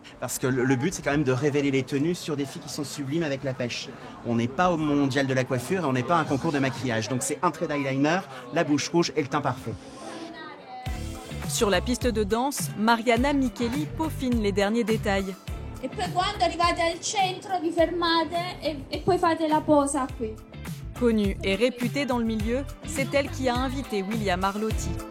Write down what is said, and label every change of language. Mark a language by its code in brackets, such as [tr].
[fr] Parce que le but, c'est quand même de révéler les tenues sur des filles qui sont sublimes avec la pêche. On n'est pas au mondial de la coiffure et on n'est pas à un concours de maquillage. Donc c'est un trait d'eyeliner, la bouche rouge et le teint parfait. Sur la piste de danse, Mariana Micheli peaufine les derniers détails. [it] E poi quando arrivate al centro vi fermate e poi fate la posa qui. [fr] Connue et réputée dans le milieu, c'est elle qui a invité William Arlotti.